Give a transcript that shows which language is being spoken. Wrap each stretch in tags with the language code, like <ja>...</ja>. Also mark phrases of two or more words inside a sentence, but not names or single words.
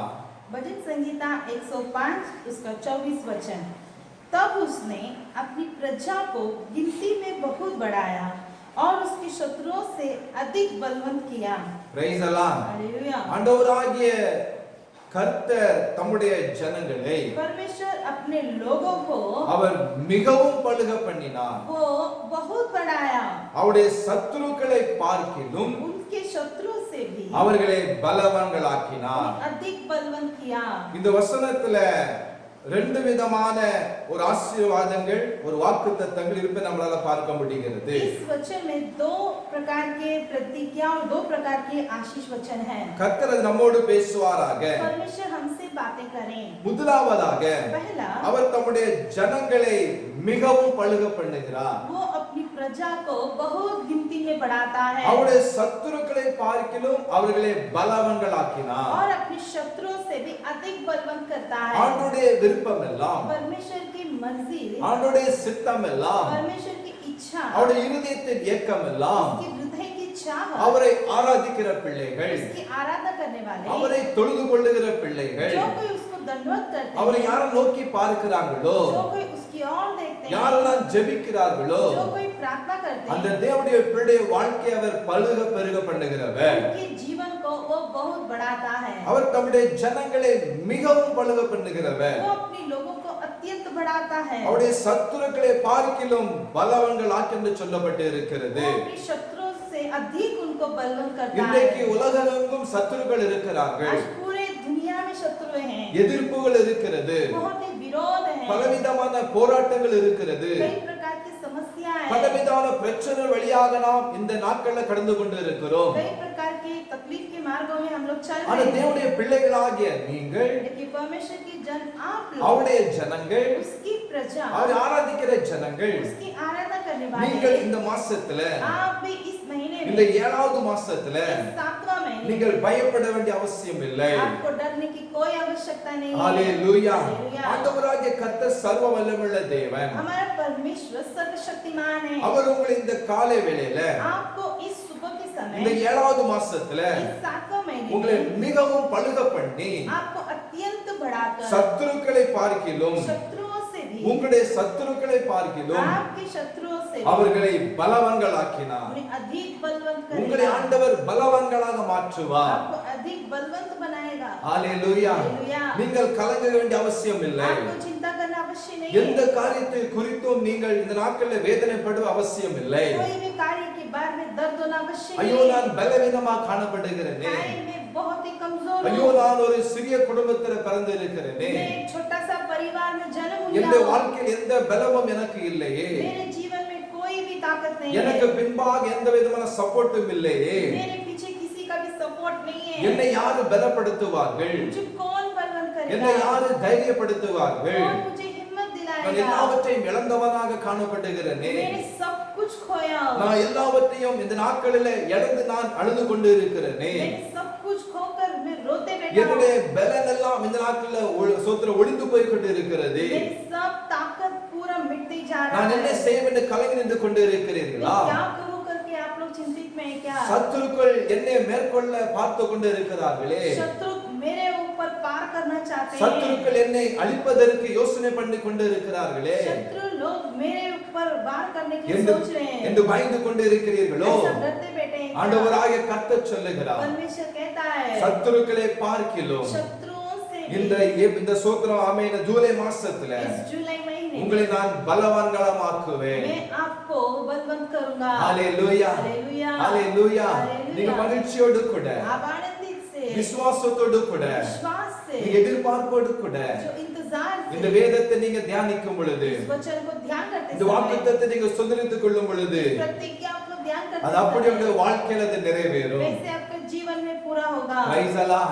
<hi>भजन संगीता 105 उसका 24 वचन। तब उसने अपनी प्रजा को गिनती में बहुत बढ़ाया और उसके शत्रुओं से अधिक बलवंत किया।</hi> <en>Praise Allah.</en> <hi>हालेलुया।</hi> <ta>ஆண்டவராகிய கர்த்தர் தம்முடைய ஜனங்களை</ta> <hi>परमेश्वर अपने लोगों को</hi> <ta>அவர் மிகவும் பலுக பண்ணினார்.</ta> <hi>वो बहुत बढ़ाया,</hi> <ta>அவருடைய சத்துருக்களை பார்க்கிலும்</ta> <hi>उनके शत्रुओं से भी</hi> <ta>அவர்களை பலவான்களாக்கினார்.</ta> <hi>अधिक बलवंत किया।</hi> <ta>இந்த வசனத்துல ரெண்டு விதமான ஒரு ஆசீர்வாதங்கள், ஒரு வாக்குத்தத்தங்கள் இருப்பதை நம்மளால பார்க்க முடிகிறது.</ta> <hi>इस वचन में दो प्रकार के प्रतिज्ञा और दो प्रकार के आशीष वचन हैं।</hi> <ta>கர்த்தர் அது நம்மோடு பேசுவாராக.</ta> <hi>परमेश्वर हमसे बातें करें।</hi> <ta>முதலாவதாக</ta> <hi>पहला,</hi> <ta>அவர் தம்முடைய ஜனங்களை மிகவும் பலுக பண்ணுகிறார்.</ta> <hi>वो अपनी प्रजा को बहुत गिनती में बढ़ाता है</hi> <ta>அவருடைய சத்துருக்களை பார்க்கிலும் அவர்களை பலவான்களாக்கினார்.</ta> <hi>और अपने शत्रुओं से भी अधिक बलवंत करता है।</hi> <ta>ஆண்டவருடைய விருப்பம் எல்லாம்,</ta> <hi>परमेश्वर की मर्जी,</hi> <ta>ஆண்டவருடைய சித்தம் எல்லாம்,</ta> <hi>परमेश्वर की इच्छा,</hi> <ta>அவருடைய இருதயத்தின் ஏக்கம் எல்லாம்,</ta> <hi>उसके हृदय की चाह,</hi> <ta>அவரை ஆராதிக்கிற பிள்ளைகள்,</ta> <hi>उसकी आराधना करने वाले,</hi> <ta>அவரை தொழுது கொள்ளுகிற பிள்ளைகள்,</ta> <hi>जो कोई उसको दंडवत करते</hi> <ta>அவரை</ta> <hi>हैं,</hi> <ta>யாரை நோக்கி பார்க்கிறாங்களோ,</ta> <hi>जो कोई उसकी ओर देखते हैं,</hi> <ta>யாரெல்லாம் ஜெபிக்கிறார்களோ,</ta> <hi>जो कोई प्रार्थना करते</hi> <ta>அந்த</ta> <hi>हैं,</hi> <ta>தேவனுடைய பிள்ளைய வாழ்க்கை அவர் பலுக பெருக பண்ணுகிறவர்.</ta> <hi>उनके जीवन को वो बहुत बढ़ाता है।</hi> <ta>அவர் தம்முடைய ஜனங்களை மிகவும் பலுக பண்ணுகிறவர்.</ta> <hi>वो अपने लोगों को अत्यंत बढ़ाता है।</hi> <ta>அவருடைய சத்துருக்களை பார்க்கிலும் பலவான்களாக்கி என்று சொல்லப்பட்டு இருக்கிறது.</ta> <hi>वो अपने शत्रुओं से अधिक उनको बलवंत करता है।</hi> <ta>இன்றைக்கு உலகெங்கும் சத்துருக்கள் இருக்கிறார்கள்,</ta> <hi>आज पूरे दुनिया में शत्रु हैं,</hi> <ta>எதிர்ப்புகள் இருக்கிறது,</ta> <hi>बहुत ही विरोध है,</hi> <ta>பலவிதமான போராட்டங்கள் இருக்கிறது,</ta> <hi>कई प्रकार की समस्याएं हैं,</hi> <ta>பலவிதமான பிரச்சனை வழியாக நாம் இந்த நாட்கள்ல கடந்து கொண்டு இருக்கிறோம்.</ta> <hi>कई प्रकार की तकलीफ के मार्गों में हम लोग चल</hi> <ta>ஆனா</ta> <hi>रहे हैं।</hi> <ta>தேவனுடைய பிள்ளைகளாகிய நீங்கள்,</ta> <hi>लेकिन परमेश्वर की जन आप लोग,</hi> <ta>அவருடைய ஜனங்கள்,</ta> <hi>उसकी प्रजा,</hi> <ta>அவரை ஆராதிக்கிற ஜனங்கள்,</ta> <hi>उसकी आराधना करने</hi> <ta>நீங்கள்</ta> <hi>वाले,</hi> <ta>இந்த மாசத்துல,</ta> <hi>आप भी इस महीने</hi> <ta>இந்த</ta> <hi>में,</hi> <ta>7வது மாசத்துல</ta> <hi>इस 7वां महीने</hi> <ta>நீங்கள் பயப்பட வேண்டிய அவசியம் இல்லை.</ta> <hi>आपको डरने की कोई आवश्यकता नहीं है।</hi> <ta>ஹalleluya.</ta> <hi>हालेलुया।</hi> <ta>ஆண்டவராகிய கர்த்தர் சர்வ வல்லமையுள்ள தேவன்.</ta> <hi>हमारा परमेश्वर सर्वशक्तिमान है।</hi> <ta>அவர் உங்களை இந்த காலை வேளையில,</ta> <hi>आपको इस सुबह के</hi> <ta>இந்த</ta> <hi>समय,</hi> <ta>7வது மாசத்துல</ta> <hi>इस 7वां महीने</hi> <ta>உங்களை</ta> <hi>में</hi> <ta>மிகவும் பலுக பண்ணி,</ta> <hi>आपको अत्यंत बढ़ाकर,</hi> <ta>சத்துருக்களை பார்க்கிலும்,</ta> <hi>शत्रुओं से भी,</hi> <ta>உங்களுடைய சத்துருக்களை பார்க்கிலும்</ta> <hi>आपके शत्रुओं से भी</hi> <ta>அவர்களை பலவான்களாக்கினார்.</ta> <hi>उन्हें अधिक बलवंत</hi> <ta>உங்களை</ta> <hi>करेगा,</hi> <ta>ஆண்டவர் பலவான்களாக மாற்றுவார்.</ta> <hi>आपको अधिक बलवंत बनाएगा।</hi> <ta>ஹalleluya.</ta> <hi>हालेलुया।</hi> <ta>நீங்கள் கலங்க வேண்டிய அவசியம் இல்லை.</ta> <hi>आपको चिंता करना आवश्यक नहीं</hi> <ta>எந்த</ta> <hi>है।</hi> <ta>காரியத்தை குறித்தும் நீங்கள் இந்த நாட்களில் வேதனைப்படுவ அவசியம் இல்லை.</ta> <hi>कोई भी कार्य के बारे में दर्द होना आवश्यक</hi> <ta>ஐயோ</ta> <hi>नहीं</hi> <ta>நான்</ta> <hi>है।</hi> <ta>பலவீனமாக காணப்படுகிறேனே,</ta> <hi>हाय, मैं बहुत ही कमजोर</hi> <ta>ஐயோ</ta> <hi>हूँ,</hi> <ta>நான் ஒரு சிறிய குடும்பத்தில் பிறந்து இருக்கிறேனே,</ta> <hi>मैं एक छोटा सा परिवार में जन्म</hi> <ta>எந்த</ta> <hi>लिया हूँ,</hi> <ta>வாழ்க்கையில் எந்த பலமும் எனக்கு இல்லையே,</ta> <hi>मेरे जीवन में कोई भी ताकत नहीं</hi> <ta>எனக்கு</ta> <hi>है,</hi> <ta>பின்பாக எந்த விதமான சப்போர்ட்டும் இல்லையே,</ta> <hi>मेरे पीछे किसी का भी सपोर्ट नहीं है,</hi> <ta>என்னை யாரு பலப்படுத்துவார்கள்,</ta> <hi>मुझे कौन बलवंत</hi> <ta>என்னை</ta> <hi>करेगा,</hi> <ta>யாரு தைரியப்படுத்துவார்கள்,</ta> <hi>कौन मुझे हिम्मत</hi> <ta>நான்</ta> <hi>दिलाएगा।</hi> <ta>எல்லாவற்றையும் இழந்தவனாக காணப்படுகிறேனே,</ta> <hi>मैंने सब कुछ खोया हूँ,</hi> <ta>நான் எல்லாவற்றையும் இந்த நாட்களில் இழந்து நான் அழுது கொண்டு இருக்கிறேனே,</ta> <hi>मैंने सब कुछ खोकर मैं रोते बैठा हूँ,</hi> <ta>என்னுடைய பலன் எல்லாம் இந்த நாட்களில் சோத்திர ஒளிந்து போய் கொண்டு இருக்கிறது,</ta> <hi>मेरी सब ताकत पूरा मिटती जा रहा</hi> <ta>நான் என்ன</ta> <hi>है,</hi> <ta>செய்வேன் என்று கலங்கி நின்று கொண்டு</ta> <hi>मैं</hi> <ta>இருக்கிறீர்களா?</ta> <hi>क्या करूँ करके आप लोग चिंतित में हैं क्या?</hi> <ta>சத்துருக்கள் என்னை மேற்கொள்ள பார்த்து கொண்டு இருக்கிறார்களே,</ta> <hi>शत्रु मेरे ऊपर पार करना चाहते हैं,</hi> <ta>சத்துருக்கள் என்னை அழிப்பதற்கு யோசனை பண்ணி கொண்டு இருக்கிறார்களே</ta> <hi>शत्रु लोग मेरे ऊपर वार करने के लिए</hi> <ta>என்று</ta> <hi>सोच रहे हैं,</hi> <ta>என்று பயந்து கொண்டு இருக்கிறீர்களோ?</ta> <hi>ऐसा डरते बैठे हैं क्या?</hi> <ta>ஆண்டவராகிய கர்த்தர் சொல்லுகிறார்,</ta> <hi>परमेश्वर कहता है,</hi> <ta>சத்துருக்களை பார்க்கிலும்</ta> <hi>शत्रुओं से</hi> <ta>இந்த</ta> <hi>भी</hi> <ta>இந்த சோத்திரம் ஆமென் ஜூலை மாசத்துல</ta> <hi>इस जुलाई महीने</hi> <ta>உங்களை நான் பலவான்களமாக்குவேன்.</ta> <hi>मैं आपको बलवंत करूंगा।</hi> <ta>ஹalleluya.</ta> <hi>हालेलुया।</hi> <ta>ஹalleluya.</ta> <hi>हालेलुया।</hi> <ta>நீங்க மகிழ்ச்சியோடு கூட,</ta> <hi>आप आनंदित से,</hi> <ta>விசுவாசத்தோடு கூட,</ta> <hi>विश्वास से,</hi> <ta>நீங்க எதிர்பார்ப்போடு கூட</ta> <hi>जो इंतजार</hi> <ta>இந்த</ta> <hi>से</hi> <ta>வேதத்தை நீங்க தியானிக்கும் பொழுது,</ta> <hi>इस वचन को ध्यान करते</hi> <ta>இந்த</ta> <hi>समय,</hi> <ta>வாக்குத்தத்தத்தை நீங்க சுதந்திரித்துக் கொள்ளும் பொழுது,</ta> <hi>प्रतिज्ञा आप लोग ध्यान करते</hi> <ta>அது அப்படியே</ta> <hi>समय,</hi> <ta>உங்க வாழ்க்கையில அது நிறைவேறும்.</ta> <hi>वैसे आपके जीवन में पूरा होगा।</hi> <en>Praise the Lord.</en>